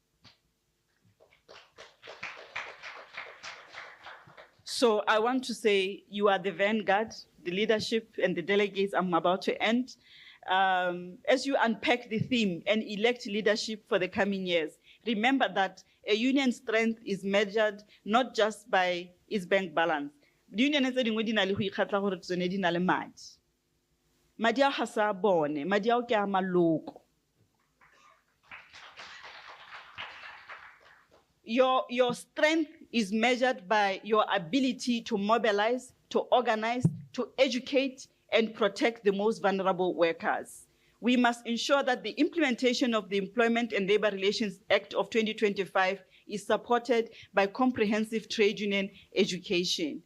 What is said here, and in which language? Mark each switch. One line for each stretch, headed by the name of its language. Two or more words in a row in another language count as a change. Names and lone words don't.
English: So I want to say you are the vanguard, the leadership and the delegates. I'm about to end. As you unpack the theme and elect leadership for the coming years, remember that a union's strength is measured not just by its bank balance. The union is saying
Tswana: di na le go ikgatla gore tsone di na le madi. Madi a ga sa bone, madi a ke a maloko.
English: Your strength is measured by your ability to mobilize, to organize, to educate, and protect the most vulnerable workers. We must ensure that the implementation of the Employment and Labor Relations Act of 2025 is supported by comprehensive trade union education.